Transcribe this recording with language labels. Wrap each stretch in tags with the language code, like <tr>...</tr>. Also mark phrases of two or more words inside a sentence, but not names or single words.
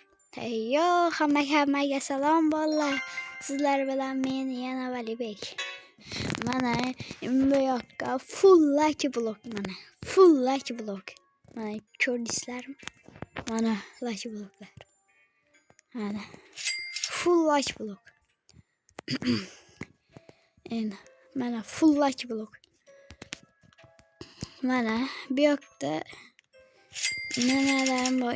<uz>Yo, hammaga salom bolalar. Sizlar bilan men yana Valibek. Mana bu yoqqa</uz> <en>full lucky block</en> <uz>mana.</uz> <en>Full lucky block.</en> <uz>Mana ko'rdingizlarmi? Mana</uz> <en>lucky blocklar.</en> <uz>Mana</uz> <en>full lucky block.</en> <uz>Endi mana</uz> <en>full lucky block.</en> <uz>Mana bu yoqda nimalar bor?</uz>